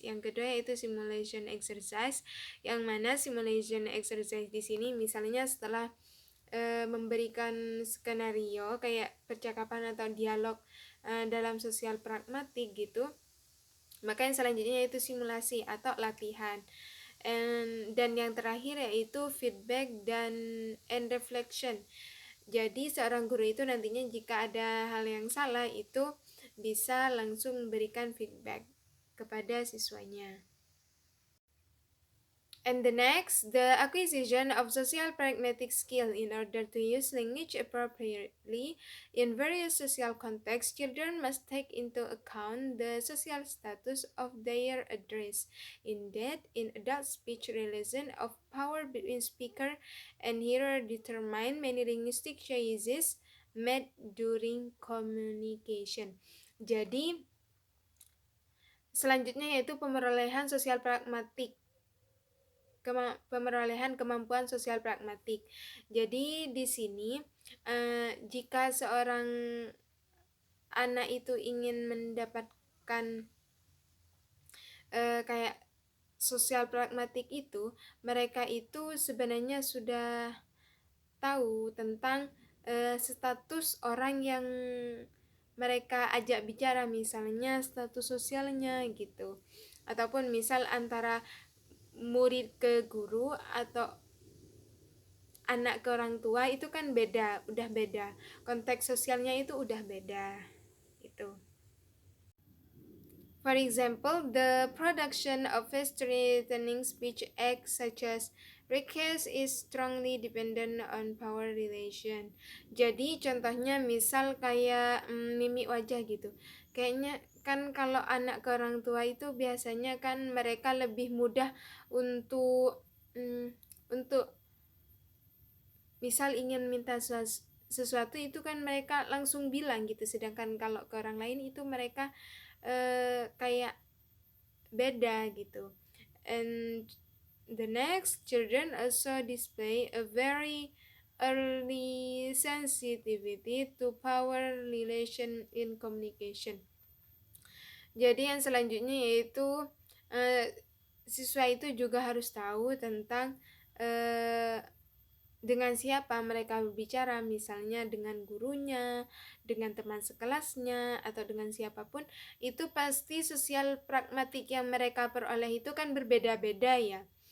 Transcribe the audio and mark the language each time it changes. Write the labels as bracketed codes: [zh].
[id] Yang kedua yaitu simulation exercise, yang mana simulation exercise di sini misalnya setelah memberikan skenario kayak percakapan atau dialog dalam sosial pragmatik gitu, maka yang selanjutnya yaitu simulasi atau latihan. Dan yang terakhir yaitu feedback and reflection. Jadi seorang guru itu nantinya jika ada hal yang salah itu bisa langsung memberikan feedback kepada siswanya. [en] And the next, the acquisition of social pragmatic skill in order to use language appropriately in various social contexts. Children must take into account the social status of their address. Indeed, in adult speech, relation of power between speaker and hearer determine many linguistic choices made during communication. [id] Jadi, selanjutnya yaitu pemerolehan sosial pragmatik. Pemerolehan kemampuan sosial pragmatik. Jadi di sini jika seorang anak itu ingin mendapatkan kayak sosial pragmatik itu, mereka itu sebenarnya sudah tahu tentang status orang yang mereka ajak bicara, misalnya status sosialnya gitu, ataupun misal antara murid ke guru atau anak ke orang tua itu kan beda, udah beda. Konteks sosialnya itu udah beda. Itu. [en] For example, the production of fast-returning speech acts such as request is strongly dependent on power relation. [id] Jadi contohnya misal kayak mimik wajah gitu. Kayaknya kan kalau anak ke orang tua itu biasanya kan mereka lebih mudah untuk misal ingin minta sesuatu itu kan mereka langsung bilang gitu, sedangkan kalau ke orang lain itu mereka kayak beda gitu. [en] And the next, children also display a very early sensitivity to power relation in communication. [id] Jadi yang selanjutnya yaitu siswa itu juga harus tahu tentang dengan siapa mereka berbicara, misalnya dengan gurunya, dengan teman sekelasnya, atau dengan siapapun. Itu pasti sosial pragmatik yang mereka peroleh itu kan berbeda-beda ya.